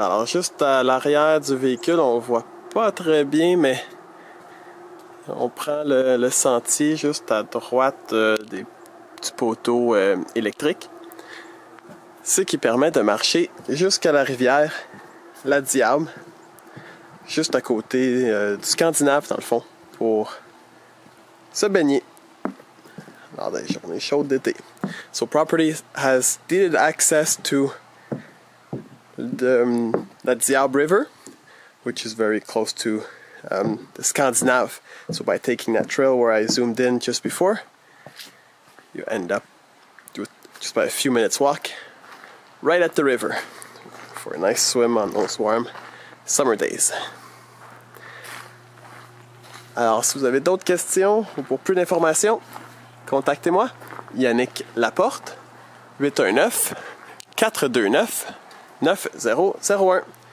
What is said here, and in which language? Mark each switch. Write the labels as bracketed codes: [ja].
[fr] Alors juste à l'arrière du véhicule, on voit pas très bien, mais on prend le sentier juste à droite du poteau électrique. Ce qui permet de marcher jusqu'à la rivière, la Diable, juste à côté du Scandinave dans le fond, pour se baigner lors des journées chaudes d'été. [en] So property has deeded access to the Diab River, which is very close to the Scandinave. So by taking that trail where I zoomed in just before, you end up with just by a few minutes walk right at the river for a nice swim on those warm summer days. [fr] Alors, si vous avez d'autres questions ou pour plus d'informations, contactez-moi, Yannick Laporte, 819-429-9001.